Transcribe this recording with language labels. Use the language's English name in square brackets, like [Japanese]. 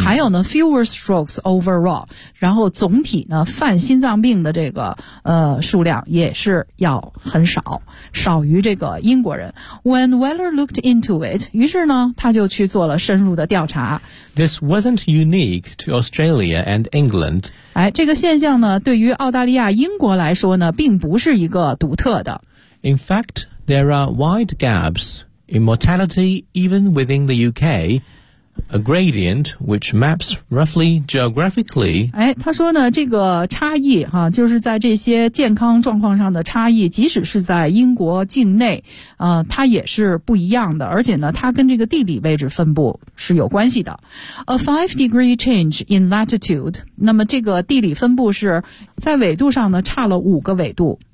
[Chinese] 还有呢 [English] fewer strokes overall， [Chinese] 然后总体呢犯心脏病的这个数量也是要很少，少于这个英国人。 [English] When Weller looked into it， [Chinese] 于是呢他就去做了深入的调查。 [English] This wasn't unique to Australia and England。 [Chinese] 哎，这个现象呢，对于澳大利亚、英国来说呢，并不是一个独特的。 [English] In fact, there are wide gaps in mortality even within the UK, a gradient which maps roughly geographically. [Chinese] 哎，他说呢，这个差异哈，就是在这些健康状况上的差异，即使是在英国境内，它也是不一样的，而且呢，它跟这个地理位置分布是有关系的。 [English] A 5-degree change in latitude， [Chinese] 那么这个地理分布是在纬度上呢，差了五个纬度。